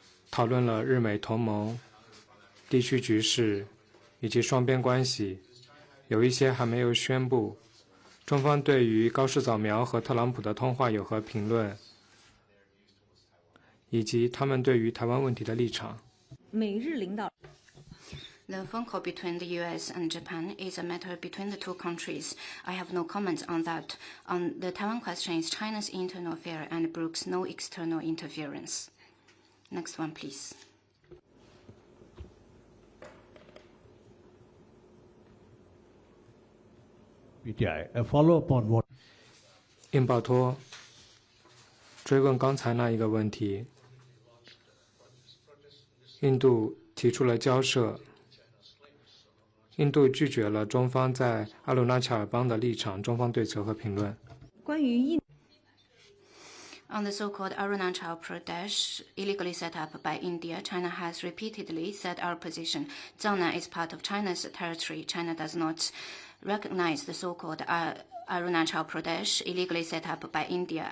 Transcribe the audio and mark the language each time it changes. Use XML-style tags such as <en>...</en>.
<zh>讨论了日美同盟、地区局势以及双边关系，有一些还没有宣布。中方对于高市早苗和特朗普的通话有何评论？以及他们对于台湾问题的立场。美日领导</zh> <en>The phone call between the US and Japan is a matter between the two countries. I have no comment on that. On the Taiwan question is China's internal affair and brooks no external interference. Next one, please. A follow-up on what?</en> <zh>印保托追问刚才那一个问题，印度提出了交涉，印度拒绝了中方在阿鲁纳恰尔邦的立场，中方对此和评论。关于印</zh> <en>On the so-called Arunachal Pradesh, illegally set up by India, China has repeatedly said our position. Jiangnan is part of China's territory. China does not recognize the so-called Arunachal Pradesh, illegally set up by India.</en>